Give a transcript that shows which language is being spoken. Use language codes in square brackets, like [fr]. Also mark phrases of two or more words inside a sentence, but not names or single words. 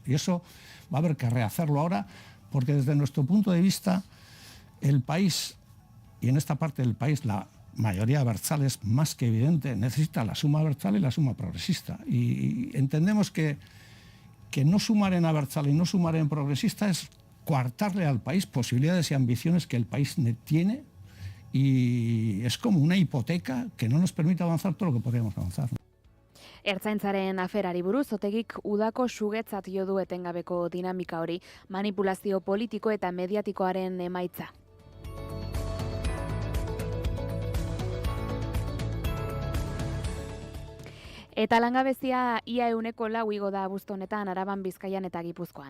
[es] Y eso va a haber que rehacerlo ahora, porque desde nuestro punto de vista, el país, y en esta parte del país la mayoría abertzale es más que evidente, necesita la suma abertzale y la suma progresista. Y entendemos que no sumar en abertzale y no sumar en progresista es coartarle al país posibilidades y ambiciones que el país tiene, y es como una hipoteca que no nos permite avanzar todo lo que podríamos avanzar. [eu] Ertzaintzaren aferari buruz, Otegik udako sugetzat jo du etengabeko dinamika hori, manipulazio politiko eta mediatikoaren emaitza. Eta langabezia ia 4% igo da abuztu honetan Araban, Bizkaian eta Gipuzkoan.